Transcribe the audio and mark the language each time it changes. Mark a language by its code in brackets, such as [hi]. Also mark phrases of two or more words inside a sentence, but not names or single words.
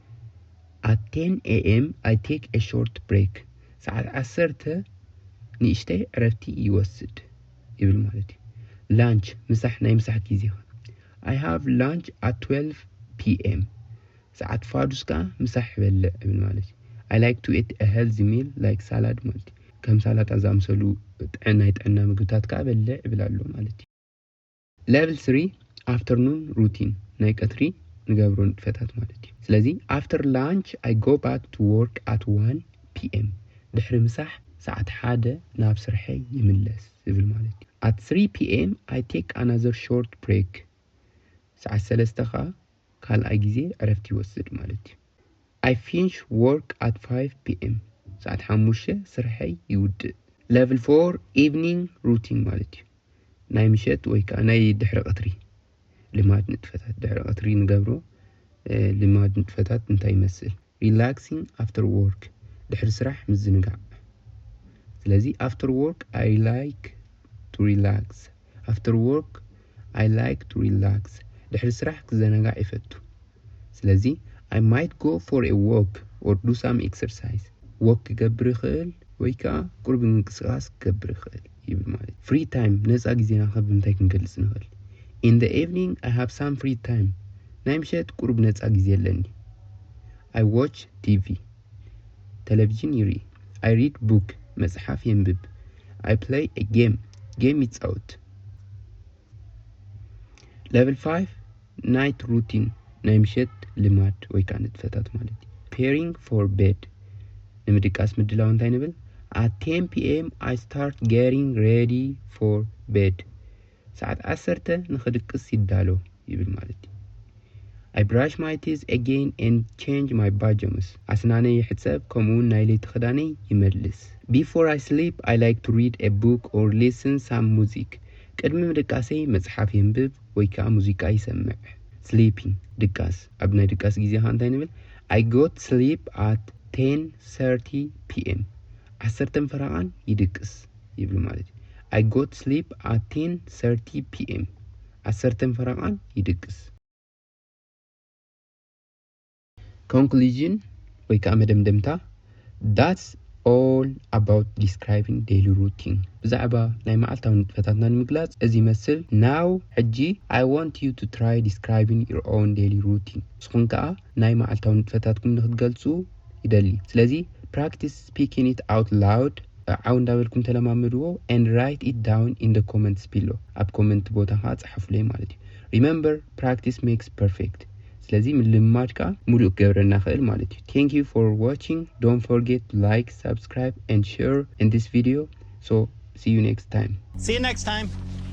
[en] At 10 am I take a short break [ti] ሰዓት 10 ንእሽተይ ዕረፍቲ ይወስድ ይብል ማለት እዩ [en] lunch [ti] ምሳሕ ናይ ምሳሕ ጊዜ [en] I have lunch at 12 p.m. [ti] ሰዓት ፋዱስ ከዓ ምሳሕ ይበልዕ ይብል ማለት እዩ [en] I like to eat a healthy meal like salad [ti] ማለት እዩ ከም ሳላጣ ዝኣምሰሉ ናይ ጥዕና ምግብታት ከዓ በልዕ ይብላሉ ማለት እዩ [en] level 3 afternoon routine [ti] ናይ ቀትሪ ንገብሮ ንጥፈታት ማለት እዩ ስለዚ [en] after lunch I go back to work at 1 p.m. [ti] ድሕሪ ምሳሕ ሰዓት 1 ናብ ስርሐይ ይምለስ ይብል ማለት እዩ [en] at 3 p.m. I take another short break [ti] ሰዓት 3 ከዓ ካልኣይ ጊዜ ዕረፍቲ ይወስድ ማለት እዩ [en] I finish work at 5 p.m. [ti] ሰዓት 5 ስርሐይ ይውድእ [en] level 4 evening routine [ti] ማለት እዩ ናይ ምሸት ወይ ከዓ ናይ ድሕሪ ቀትሪ ልማድ ንጥፈታት ድሕሪ ቀትሪ ንገብሮ ልማድ ንጥፈታት እንታይ ይመስል [en] relaxing after work [ti] ድሕሪ ስራሕ ምዝንጋዕ [en] ስለዚ after work I like to relax after work I like to relax [ti] ድሕሪ ስራሕ ክዘናጋዕ ይፈቱ ስለዚ [en] I might go for a walk or do some exercise walk [ti] ክገብር ይኽእል ወይ ከዓ ቁርብ ምንቅስቃስ ክገብር ይኽእል ይብል ማለት [en] free time [ti] ነፃ ጊዜና ካብ እንታይ ክንገልጽ ንኽእል [en] in the evening I have some free time [ti] ናይ ምሸት ቁርብ ነፃ ጊዜ ኣለኒ [en] I watch TV [ti] ቴሌቪዥን ይርኢ [en] I read book [ti] መጽሓፍ የንብብ [en] I play a game [ti] ይጻወት [en] level 5 night routine [ti] ናይ ምሸት ልማድ ወይ ከዓ ንጥፈታት ማለት እዩ [en] preparing for bed [ti] ንምድቃስ ምድላው እንታይ ንብል [en] at 10 p.m. I start getting ready for bed [ti] ሰዓት 10 ንኽድቅስ ይዳሎ ይብል ማለት እዩ [en] I brush my teeth again and change my pajamas [ti] ኣስናነይ ይሕፀብ ከምኡውን ናይ ለይቲ ክዳነይ ይመልስ [en] before I sleep I like to read a book or listen some music [ti] ቅድሚ ምድቃሰይ መጽሓፍ የንብብ ወይ ከዓ ሙዚቃ ይሰምዕ [en] sleeping [ti] ድቃስ ኣብ ናይ ድቃስ ጊዜ እንታይ ንብል [en] I go to sleep at 10:30 p.m. [ti] 10 ፈረቓን ይድቅስ ይብል ማለት እዩ [en] I go to sleep at 10:30 p.m. [ti] 10 ፈረቓን ይድቅስ conclusion ወይ ከዓ መደምደምታ [en] that's all about describing daily routine [ti] ብዛዕባ ናይ መዓልታዊ ንጥፈታትና ንምግላጽ እዚ ይመስል now ሕጂ I [en] want you to try describing your own daily routine [ti] ንስኹም ከዓ ናይ መዓልታዊ ንጥፈታትኩም ንኽትገልጹ ይደሊ ስለዚ [en] practice speaking it out loud [ti] ዓው እንዳበልኩም ተለማመድዎ [en] and write it down in the comments below [ti] ኣብ ኮመንት ቦታ ከዓ ጻሕፉለይ ማለት እዩ [en] remember practice makes perfect [ti] ስለዚ ምልማድካ ሙሉእ ገብረና ኽእል ማለት እዩ [en] thank you for watching don't forget to like subscribe and share in this video so see you next time